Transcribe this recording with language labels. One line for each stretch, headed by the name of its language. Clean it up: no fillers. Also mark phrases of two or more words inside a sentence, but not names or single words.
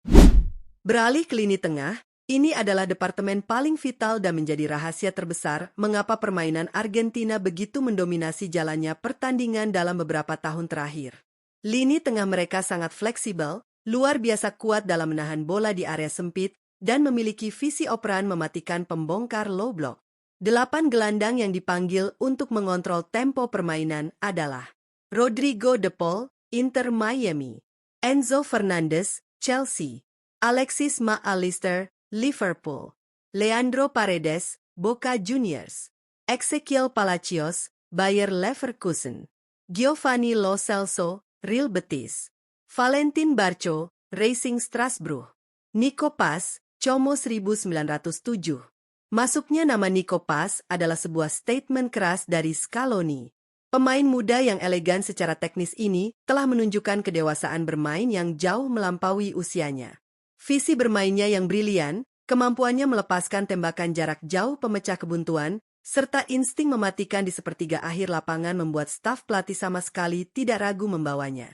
Indonesian: Beralih ke lini tengah, ini adalah departemen paling vital dan menjadi rahasia terbesar mengapa permainan Argentina begitu mendominasi jalannya pertandingan dalam beberapa tahun terakhir. Lini tengah mereka sangat fleksibel, luar biasa kuat dalam menahan bola di area sempit, dan memiliki visi operan mematikan pembongkar
English: low block.
Indonesian: 8 gelandang yang dipanggil untuk mengontrol tempo permainan adalah Rodrigo De Paul, Inter Miami. Enzo Fernandez, Chelsea. Alexis McAllister, Liverpool. Leandro Paredes, Boca Juniors. Ezequiel Palacios, Bayer Leverkusen. Giovanni Lo Celso, Real Betis. Valentin Barco, Racing Strasbourg. Nico Paz, Como 1907. Masuknya nama Nico Paz adalah sebuah statement keras dari Scaloni. Pemain muda yang elegan secara teknis ini telah menunjukkan kedewasaan bermain yang jauh melampaui usianya. Visi bermainnya yang brilian, kemampuannya melepaskan tembakan jarak jauh pemecah kebuntuan, serta insting mematikan di sepertiga akhir lapangan membuat staf pelatih sama sekali tidak ragu membawanya.